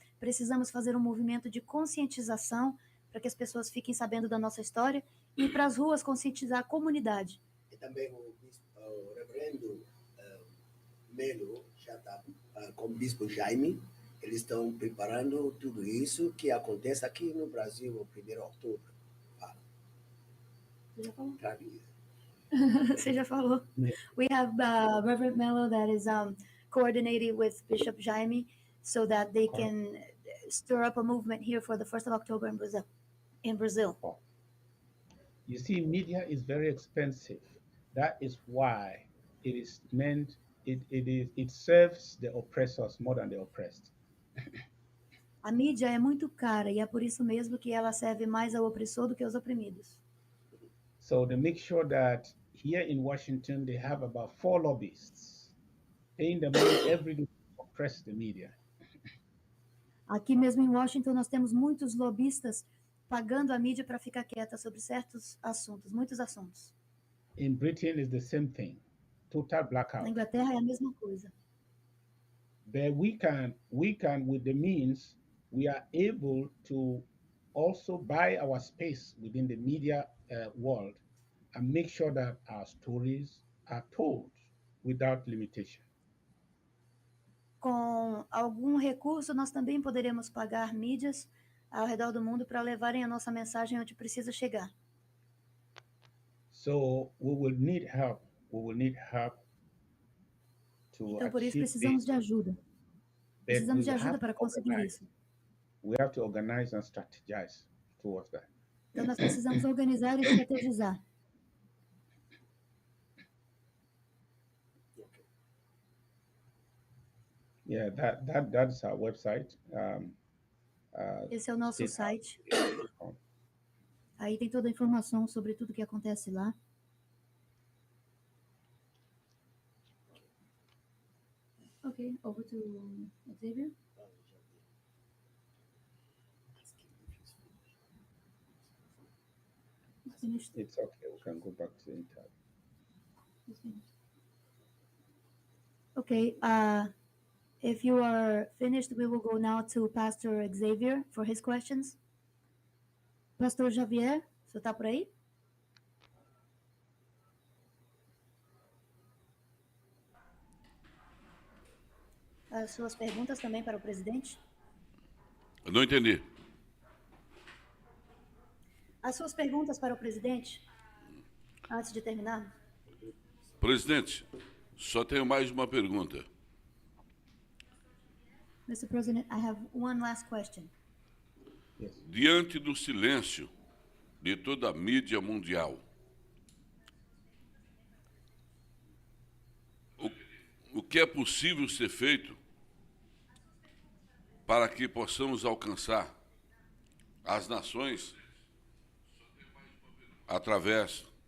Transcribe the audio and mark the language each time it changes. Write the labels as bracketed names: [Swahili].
[Portuguese] Precisamos fazer um movimento de conscientização para que as pessoas fiquem sabendo da nossa história e ir para as ruas conscientizar a comunidade. E também o reverendo Melo já está com o bispo Jaime. Eles estão preparando tudo isso que acontece aqui no Brasil no 1º de outubro. Você já falou? Tá. Você já falou. [English] We have Reverend Mello that is coordinating with Bishop Jaime so that they can stir up a movement here for the 1st of October in Brazil. You see, media is very expensive. That is why it is meant, it serves the oppressors more than the oppressed. [Portuguese] A mídia é muito cara e é por isso mesmo que ela serve mais ao opressor do que aos oprimidos. [English] So they make sure that here in Washington, they have about 4 lobbyists paying the money every day to oppress the media. [Portuguese] Aqui mesmo em Washington, nós temos muitos lobistas pagando a mídia para ficar quieta sobre certos assuntos, muitos assuntos. [English] In Britain is the same thing, total blackout. [Portuguese] Na Inglaterra é a mesma coisa. [English] But we can, with the means, we are able to also buy our space within the media world and make sure that our stories are told without limitation. [Portuguese] Com algum recurso, nós também poderemos pagar mídias ao redor do mundo para levarem a nossa mensagem onde precisa chegar. [English] So we will need help. We will need help to [Portuguese] Então, por isso, [English] achieve [Portuguese] precisamos [English] this. [Portuguese] de ajuda. Precisamos de ajuda para conseguir isso. [English] We have to organize and strategize towards that. [Portuguese] Então, nós precisamos organizar e estrategizar. [English] Yeah, that's our website. [Portuguese] Esse é o nosso [English] State [Portuguese] site. Aí tem toda a informação sobre tudo que acontece lá. [English] Ok, over to Xavier. It's finished. It's okay. We can go back to the interview. It's finished. Okay, if you are finished, we will go now to Pastor Xavier for his questions. [Portuguese] Pastor Xavier, você está por aí? As suas perguntas também para o presidente? Eu não entendi. As suas perguntas para o presidente, antes de terminar? Presidente, só tenho mais uma pergunta. [English] Mr. President, I have one last question. [Portuguese] Diante do silêncio de toda a mídia mundial, o que é possível ser feito para que possamos alcançar as nações através